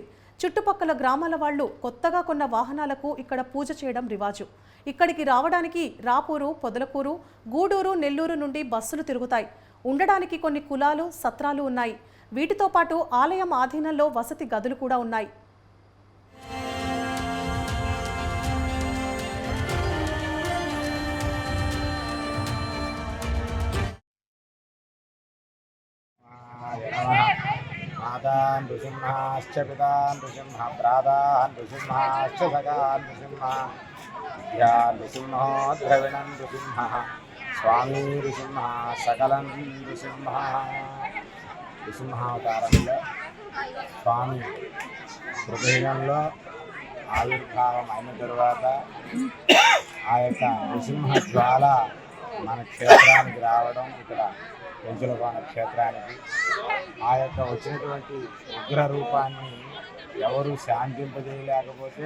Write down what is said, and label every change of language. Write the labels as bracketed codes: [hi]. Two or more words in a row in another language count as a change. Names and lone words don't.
[te] చుట్టుపక్కల గ్రామాల వాళ్ళు కొత్తగా కొన్న వాహనాలకు ఇక్కడ పూజ చేయడం రివాజు. ఇక్కడికి రావడానికి రాపూరు, పొదలకూరు, గూడూరు, నెల్లూరు నుండి బస్సులు తిరుగుతాయి. ఉండడానికి కొన్ని కులాలు, సత్రాలు ఉన్నాయి. వీటితో పాటు ఆలయం ఆధీనంలో వసతి గదులు కూడా ఉన్నాయి. [sa] मातान् नृसिंहाश्च पितान् नृसिंह प्रातान् नृसिंहाश्च सखान् नृसिंह विद्या नृसिंहो द्रविणं नृसिंहः स्वामी नृसिंहः सकलं नृसिंहः [te] నృసింహావతారంలో స్వామి హృదయంలో ఆవిర్భావం అయిన తరువాత ఆ యొక్క నృసింహ జ్వాల మన క్షేత్రానికి రావడం, ఇక్కడ పెంచులకోన క్షేత్రానికి ఆ యొక్క వచ్చినటువంటి ఉగ్ర రూపాన్ని ఎవరు శాంతింపజేయలేకపోతే